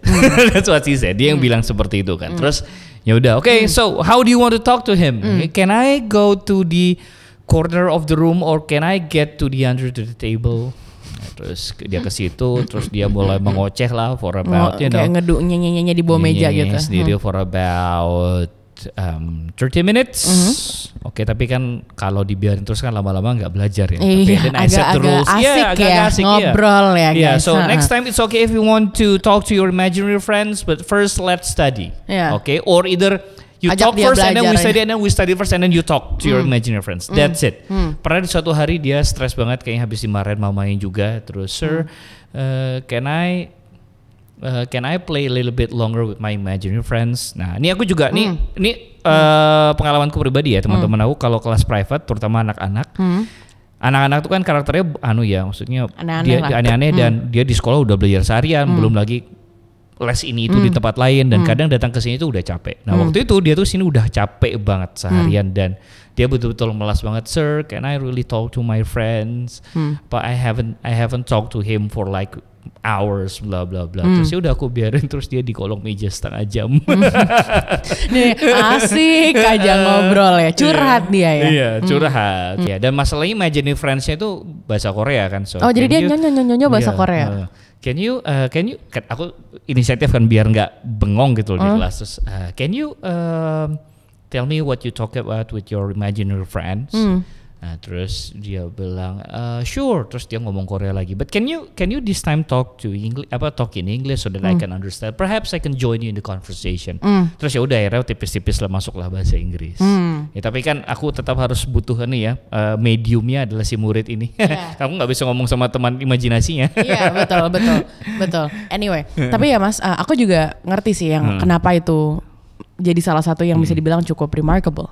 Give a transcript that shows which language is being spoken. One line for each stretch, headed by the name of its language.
Indonesian: Dia yang bilang seperti itu kan. Terus ya udah,
English: so how do you want to talk to him? Can I go to the corner of the room or can I get to the under the table?
Indonesian: Terus dia ke situ, terus dia mulai mengoceh lah
English: for about
Indonesian: kayak ngeduk nyanyi di bawah meja gitu. Sendiri
English: for about 30 minutes.
Indonesian: Tapi kan kalau dibiarin terus kan lama-lama nggak belajar ya. Agak asik ngobrol ya guys.
English: So next time it's okay if you want to talk to your imaginary friends, but first let's study. Okay, or either You talk first and then we study first and then you talk to your imaginary friends. That's it.
Indonesian: Pernah di suatu hari dia stres banget kayaknya habis dimarahin mamanya juga. Terus
English: sir, can I play a little bit longer with my imaginary friends?
Indonesian: Nah, ini aku juga ini pengalamanku pribadi ya teman-teman aku kalau kelas private terutama anak-anak. Anak-anak tuh kan karakternya maksudnya dia aneh-aneh dan dia di sekolah udah belajar seharian, belum lagi les ini itu di tempat lain dan kadang datang ke sini tuh udah capek. Nah, waktu itu dia tuh sini udah capek banget seharian dan dia betul-betul melas banget.
English: Sir, can I really talk to my friends? But I haven't talked to him for like hours, bla bla bla.
Indonesian: Terus ya udah aku biarin terus dia di kolong meja setengah jam. Nih, asik aja ngobrol ya, curhat dia ya. Iya, curhat. Ya, dan masalahnya
English: imaginary friends-
Indonesian: nya itu bahasa Korea kan.
English: So,
Indonesian: jadi dia nyonya bahasa Korea.
English: Can you
Indonesian: aku inisiatif kan biar nggak bengong gitu loh di kelas. Terus
English: can you tell me what you talk about with your imaginary friends?
Indonesian: Nah, terus dia bilang
English: sure.
Indonesian: Terus dia ngomong Korea lagi.
English: But can you this time talk in English so that I can understand? Perhaps I can join you in the conversation.
Indonesian: Terus ya udah akhirnya tipis-tipis lah masuklah bahasa Inggris. Ya, tapi kan aku tetap harus butuh nih ya mediumnya adalah si murid ini. Kamu nggak bisa ngomong sama teman imajinasinya. Iya betul. Anyway, tapi ya Mas, aku juga ngerti sih yang kenapa itu jadi salah satu yang bisa dibilang cukup remarkable.